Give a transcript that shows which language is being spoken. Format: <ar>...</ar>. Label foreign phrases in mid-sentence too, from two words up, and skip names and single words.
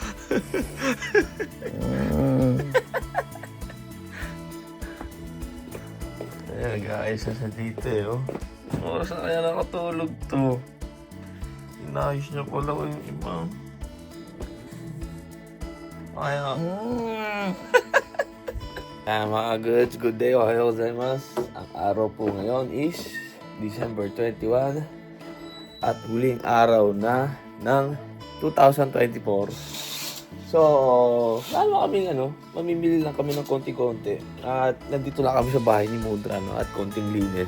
<tl>Ayan guys, sa dito eh. Oh. Anong oras na kaya nakatulog to? Inayos niya pala ko yung iba. Kaya. Mga goods,</tl> <en>good day,</en> <ja>おはようございます.</ja> <tl>Ang araw po ngayon is December 21 at huling araw na ng 2024. So, kaming mamimili lang kami ng konti-konti at nandito lang kami sa bahay ni Mudra at konting linis.</tl>